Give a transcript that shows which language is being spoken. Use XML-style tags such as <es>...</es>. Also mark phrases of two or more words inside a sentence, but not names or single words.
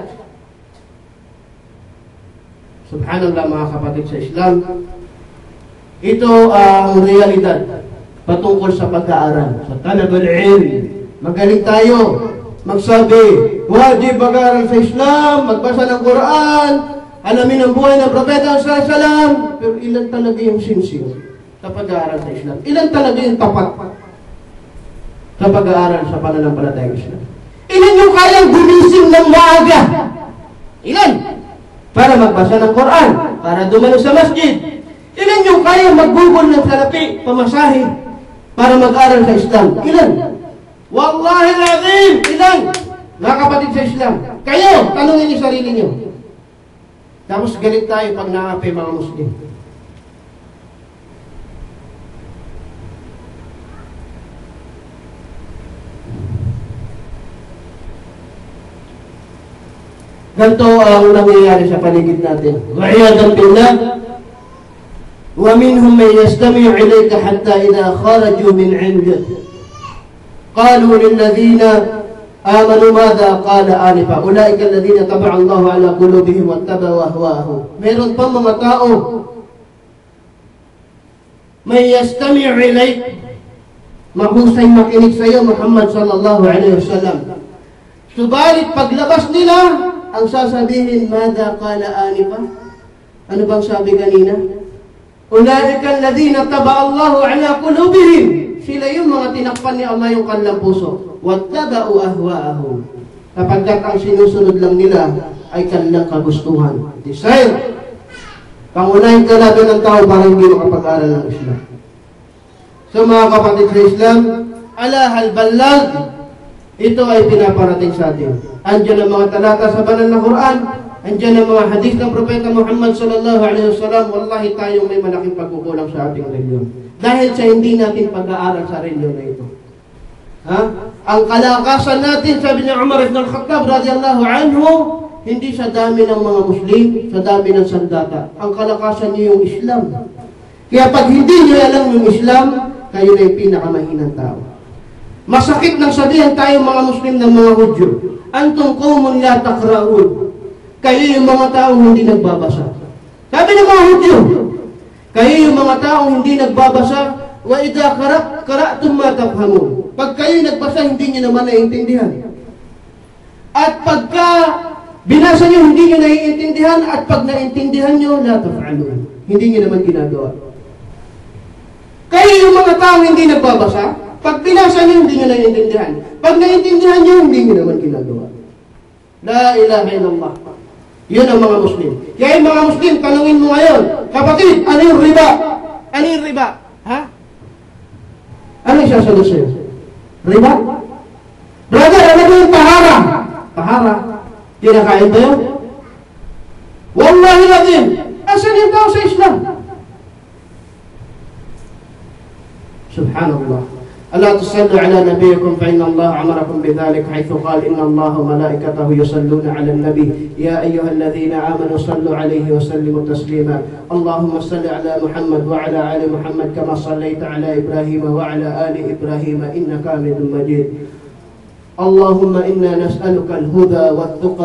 <tl>Subhanallah, mga kapatid sa Islam. Ito ang realidad patungkol sa pag-aaral. Sa</tl> <ar>طلب العلم,</ar> <tl>magaling tayo magsabi, wajib mag-aaral sa Islam, magbasa ng Quran, alamin ang buhay ng Propeta</tl> <ar>صلى الله عليه وسلم.</ar> <tl>Pero ilan talaga yung sincere sa pag-aaral sa Islam? Ilan talaga yung tapat sa pag-aaral sa pananampalatayang Islam? Ilan yung kayang gumising ng maaga? Ilan? Para magbasa ng Quran, para dumalo sa masjid. Ilan yung kayang magbubol ng salapi, pamasahe, para mag-aaral sa Islam? Ilan?</tl> <ar>والله العظيم,</ar> <tl>ilan? Mga kapatid sa Islam, kayo, tanungin niyo sarili niyo. Tapos galit tayo pag naapi mga Muslim. Ganito ang nangyayari sa paligid natin.</tl> <ar>والعياذ بالله. ومنهم من يستمع إليك حتى إذا خرجوا من عندك قالوا للذين آمنوا ماذا قال آنفا أولئك الذين طبع الله على قلوبهم واتبعوا أهواءهم.</ar> <tl>Meron pa mga tao may</tl> <ar>يستمع إليك,</ar> <tl>mahusay makinig sa iyo Muhammad</tl> <ar>صلى الله عليه وسلم.</ar> <tl>Subalit paglabas nila, ang sasabihin,</tl> <ar>ماذا قال آنفا?</ar> <tl>Ano bang sabi kanina?</tl> <ar>أولئك الذين طبع الله على قلوبهم.</ar> <tl>Sila yung mga tinakpan ni Allah yung kanilang puso.</tl> <ar>واتبعوا أهواءهم.</ar> <tl>Kapagkat ang sinusunod lang nila ay kanilang kagustuhan. Desire. Pangunahin ka natin ng tao para hindi makapag-aral ng Islam. So mga kapatid sa Islam,</tl> <ar>ألا هل بلغت,</ar> <tl>ito ay pinaparating sa atin. Andiyan ang mga talata sa banal na Quran, andiyan ang mga hadith ng Propeta Muhammad</tl> <ar>صلى الله عليه وسلم.</ar> <tl>Wallahi tayong may malaking pagkukulang sa ating reliyon. Dahil sa hindi natin pag-aaral sa reliyon na ito. Ha? Ang kalakasan natin, sabi ni Umar ibn al-Khattab</tl> <ar>رضي الله عنه,</ar> <tl>hindi sa dami ng mga Muslim, sa dami ng sandata. Ang kalakasan niyo yung Islam. Kaya pag hindi niyo alam yung Islam, kayo na yung pinakamahinang tao. Masakit nang sabihan tayo mga Muslim ng mga Hudyo,</tl> <ar>أنتم قوم لا تقرؤون.</ar> <tl>Kayo yung mga taong hindi nagbabasa. Sabi ng mga Hudyo, kayo yung mga taong hindi nagbabasa,</tl> <ar>وإذا قرأتم ما تفهمون.</ar> <tl>Pag kayo nagbasa, hindi niyo naman naiintindihan. At pagka binasa niyo, hindi niyo naiintindihan, at pag naintindihan niyo,</tl> <ar>لا تفعلون.</ar> <tl>Hindi niyo naman ginagawa. Kayo yung mga taong hindi nagbabasa, pag binasa niyo, hindi niyo naiintindihan. Pag naintindihan niyo, hindi niyo naman ginagawa.</tl> <ar>لا إله إلا الله.</ar> <tl>Yun ang mga Muslim. Kaya yung mga Muslim, tanungin mo ngayon, kapatid, ano yung riba? Ano yung riba? Ha? Ano yung sasagot sa'yo? Riba? Brother, ano ba yung tahara? Tahara? Kinakain ba yun?</tl> <ar>والله لازم!</ar> <tl>Asan yung tao sa Islam? Subhanallah.</tl> <ar>ألا تصلوا على نبيكم فإن الله أمركم بذلك حيث قال إن الله وملائكته يصلون على النبي يا أيها الذين آمنوا صلوا عليه وسلموا تسليما اللهم صل على محمد وعلى آل محمد كما صليت على إبراهيم وعلى آل إبراهيم إنك حميد مجيد اللهم إنا نسألك الهدى والتقى</ar>